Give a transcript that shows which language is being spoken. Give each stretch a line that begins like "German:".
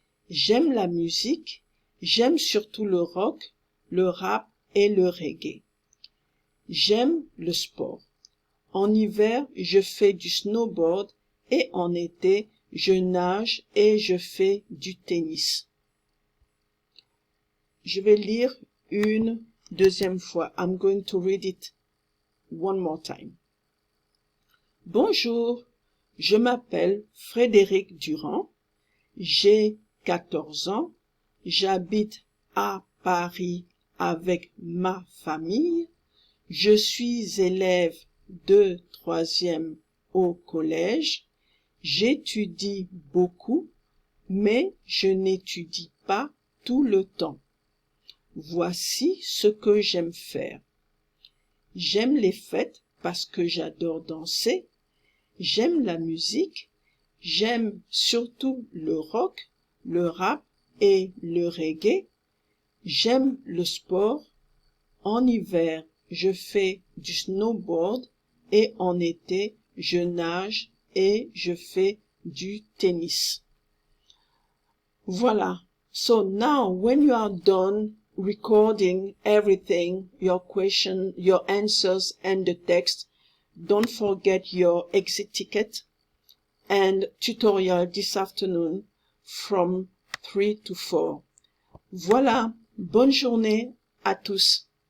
French: J'aime la musique, j'aime surtout le rock, le rap et le reggae. J'aime le sport. En hiver, je fais du snowboard et en été, je nage et je fais du tennis. Je vais lire une deuxième fois.
English: I'm going to read it one more time.
French: Bonjour, je m'appelle Frédéric Durand. J'ai 14 ans. J'habite à Paris avec ma famille. Je suis élève de 3e au collège. J'étudie beaucoup, mais je n'étudie pas tout le temps. Voici ce que j'aime faire. J'aime les fêtes parce que j'adore danser. J'aime la musique. J'aime surtout le rock, le rap et le reggae. J'aime le sport. En hiver, je fais du snowboard et en été, je nage et je fais du tennis. Voilà.
English: So now when you are done recording everything, your question, your answers and the text, don't forget your exit ticket and tutorial this afternoon from 3 to 4.
French: Voilà. Bonne journée à tous.